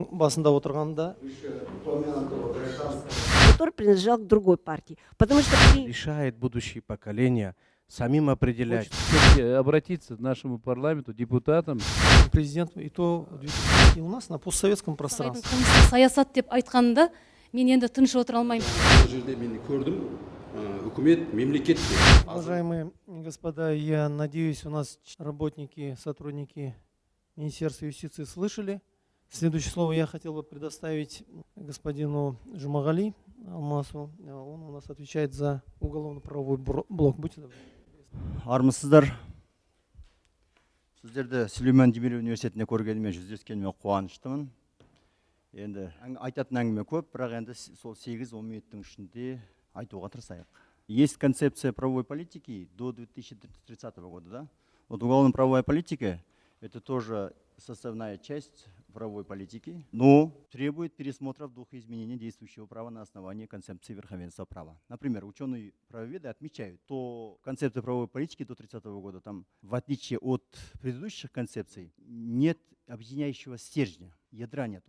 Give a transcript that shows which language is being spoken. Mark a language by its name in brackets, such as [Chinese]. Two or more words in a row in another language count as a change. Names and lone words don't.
[Kazakh] басында отырғанда [Russian] который принадлежал к другой партии. Потому что Решает будущее поколение самим определять. Все-таки обратиться к нашему парламенту, депутатам. президент и то и у нас на постсоветском пространстве. [Kazakh] Саясат деп айтқанда мен енді тыныш отыра алмаймын. Бұл жерде мен көрдім, үкімет, мемлекет. [Russian] Уважаемые господа, я надеюсь, у нас работники, сотрудники Министерства юстиции слышали. Следующее слово я хотел бы предоставить господину Жумагали Алмасу. Он у нас отвечает за уголовно-правовой блок. Будьте добры. [Kazakh] Армысыздар. Сіздерді Сүлеймен Демирел университетіне көргеніме жүздескеніме қуаныштымын. Енді айтатын әңгіме көп, бірақ енді сол 8-10 минуттың ішінде айтуға тырысайық. [Russian] Есть концепция правовой политики до 2030 года, да? Вот уголовно-правовая политика – это тоже составная часть правовой политики, но требует пересмотра в духе изменения действующего права на основании концепции верховенства права. Например, ученые-правоведы отмечают, что концепция правовой политики до 30 года, там, в отличие от предыдущих концепций, нет объединяющего стержня, ядра нету.